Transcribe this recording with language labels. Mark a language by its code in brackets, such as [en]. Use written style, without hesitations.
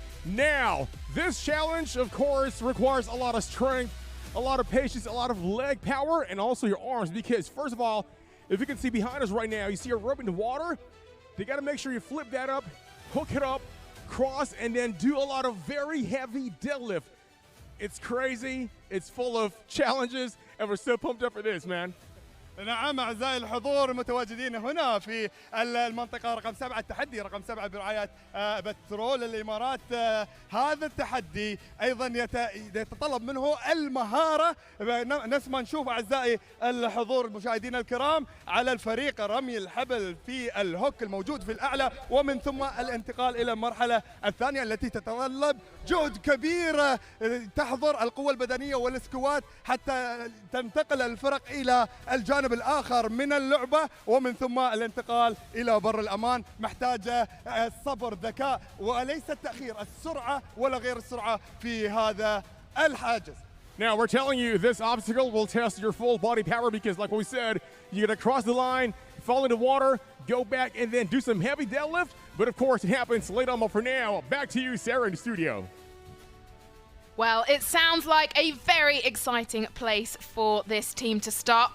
[en] Now, this challenge, of course, requires a lot of strength, a lot of patience, a lot of leg power, and also your arms, because first of all, if you can see behind us right now, you see a rope in the water. They got to make sure you flip that up, hook it up, cross, and then do a lot of very heavy deadlift. It's crazy, it's full of challenges, and we're so pumped up for this, man. [ar] نعم أعزائي الحضور المتواجدين هنا في المنطقة رقم 7، التحدي رقم 7 برعاية بترول الإمارات. هذا التحدي أيضا يتطلب منه المهارة. نسمع نشوف أعزائي الحضور المشاهدين الكرام على الفريق رمي الحبل في الهوك الموجود في الأعلى، ومن ثم الانتقال إلى المرحلة الثانية التي تتطلب جهد كبير، تحضر القوة البدنية والسكوات حتى تنتقل الفرق إلى الجانب الآخر من اللعبة، ومن ثم الانتقال إلى بر الأمان. محتاجة الصبر، ذكاء، وليس التأخير، السرعة ولا غير السرعة في هذا الحاجز. [en] Now, we're telling you this obstacle will test your full body power because, like we said, you're going to cross the line, fall into water, go back, and then do some heavy deadlift. But, of course, it happens late on. But for now, back to you, Sarah, in the studio. Well, it sounds like a very exciting place for this team to start.